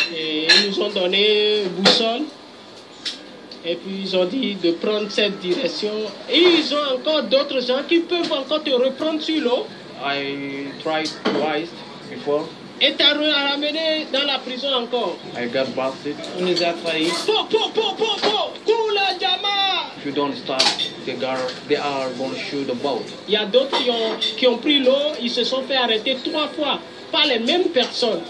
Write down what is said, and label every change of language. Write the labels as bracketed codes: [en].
[fr] Et ils nous ont donné une boussole. Et puis, ils ont dit de prendre cette direction. Et ils ont encore d'autres gens qui peuvent encore te reprendre sur l'eau. [en] I tried twice before. [fr] Et t'as ramené dans la prison encore. [en] I got busted. [fr] On nous a trahis. Tout la jama. [en] If you don't stop, they are going to shoot the boat. [fr] Il y a d'autres qui ont pris l'eau, ils se sont fait arrêter 3 fois par les mêmes personnes.